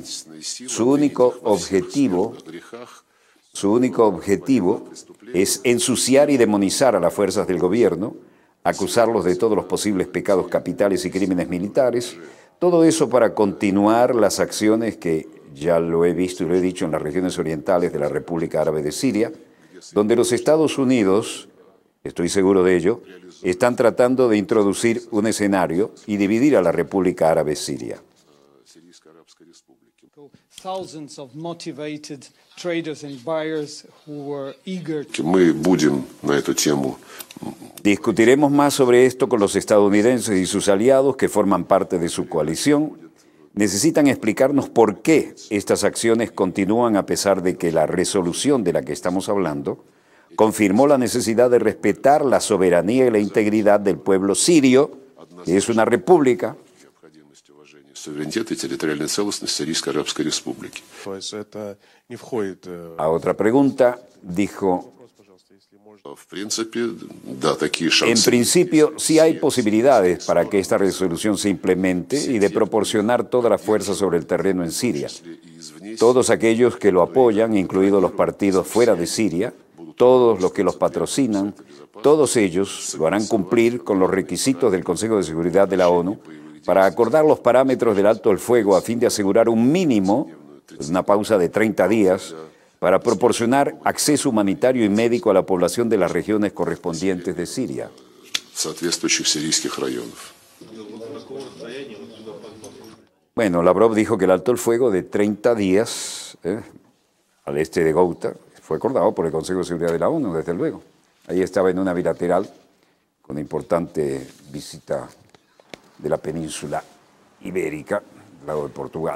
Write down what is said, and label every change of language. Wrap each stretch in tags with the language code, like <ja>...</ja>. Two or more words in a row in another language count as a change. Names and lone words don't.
<es>Su único objetivo es ensuciar y demonizar a las fuerzas del gobierno, acusarlos de todos los posibles pecados capitales y crímenes militares, todo eso para continuar las acciones que ya lo he visto y lo he dicho, en las regiones orientales de la República Árabe de Siria, donde los Estados Unidos, estoy seguro de ello, están tratando de introducir un escenario y dividir a la República Árabe Siria.</es> <en>Thousands of motivated traders and buyers who were eager to...</en> <ru>Мы будем на эту тему.</ru> <es>Discutiremos más sobre esto con los estadounidenses y sus aliados que forman parte de su coalición. Necesitan explicarnos por qué estas acciones continúan a pesar de que la resolución de la que estamos hablando confirmó la necesidad de respetar la soberanía y la integridad del pueblo sirio, que es una república.</es> <ru>Суверенитет и территориальная целостность Сирийской Арабской Республики.</ru> <es>A otra pregunta, dijo,</es> <ru>В принципе, да, такие шансы.</ru> <es>en principio sí hay posibilidades para que esta resolución se implemente y de proporcionar toda la fuerza sobre el terreno en Siria. Todos aquellos que lo apoyan, incluidos los partidos fuera de Siria, todos los que los patrocinan, todos ellos lo harán cumplir con los requisitos del Consejo de Seguridad de la ONU para acordar los parámetros del alto el fuego a fin de asegurar un mínimo, una pausa de 30 días, para proporcionar acceso humanitario y médico a la población de las regiones correspondientes de Siria.</es> <ru>Соответствующих сирийских районов.</ru> <es>Bueno, Lavrov dijo que el alto el fuego de 30 días al este de Ghouta fue acordado por el Consejo de Seguridad de la ONU, desde luego. Ahí estaba en una bilateral con una importante visita de la península ibérica, al lado de Portugal.</es>